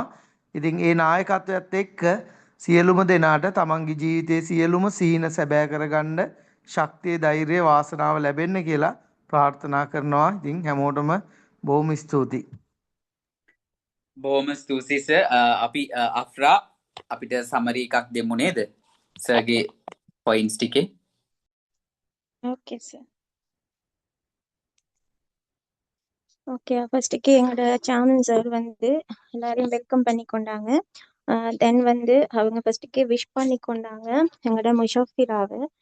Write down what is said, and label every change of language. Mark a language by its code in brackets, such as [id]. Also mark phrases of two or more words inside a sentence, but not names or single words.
[si] ඉතින් ඒ නායකත්වයත් එක්ක සියලුම දෙනාට තමන්ගේ ජීවිතයේ සියලුම සීන සැබෑ කරගන්න ශක්තිය, ධෛර්යය, වාසනාව ලැබෙන්න කියලා ප්‍රාර්ථනා කරනවා. ඉතින් හැමෝටම බොහොම ස්තුතියි. බොහොම ස්තුතියි සර්. අපි අෆ්රා අපිට සමරි එකක් දෙමු නේද? සර්ගේ පොයින්ට්ස් ටිකේ. [en] okay sir. [ta] ஓகே, ஃபர்ஸ்ட்டுக்கு எங்களோட சாமன் சார் வந்து எல்லாரையும் வெல்கம் பண்ணி கொண்டாங்க. தென் வந்து அவங்க [en] first wish [ta] பண்ணி கொண்டாங்க எங்களோட முஷாஃபிராவை.